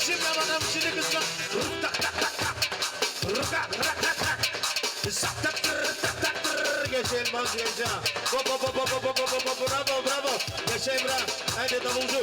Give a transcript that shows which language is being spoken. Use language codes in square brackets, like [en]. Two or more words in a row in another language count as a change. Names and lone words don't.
[tr] Şimdi bakalım şimdi kızlar. Rık tak tak tak tak. Rık tak tak tak tak. Sak tak tak tak tak. Yaşa Elmas yaşa. Bravo bravo. Yaşa Emrah. Haydi davulcu.